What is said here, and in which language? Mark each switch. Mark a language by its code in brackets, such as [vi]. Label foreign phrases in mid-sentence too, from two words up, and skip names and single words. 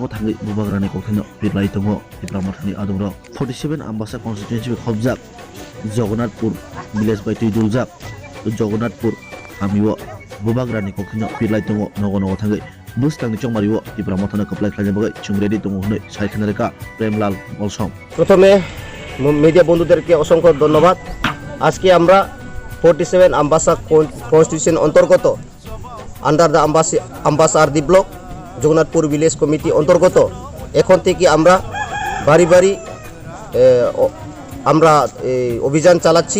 [trp] thangi bubagrani kokthino birlai tongo diplamathani adungro 47 ambasa constituency khobjak Jagannathpur village by tuiduljak Jagannathpur amiwo bubagrani kokthino birlai tongo nogo nogo thangi buskangni chongmariwo diplamathana kaplai khlajna bagai chungredi tongo hnoi saikhanareka প্রেমলাল বলসম। [bn] প্রথমে মিডিয়া বন্ধুদেরকে অসংখ্য ধন্যবাদ। আজকে আমরা 47 আম্বাসা কনস্টিটিউশন অন্তর্গত [en] under the [bn] আম্বাসার [en] the block [bn] জগন্নাথপুর [en] village committee [bn] অন্তর্গত এখন থেকে আমরা বাড়ি বাড়ি আমরা অভিযান চালাচ্ছি।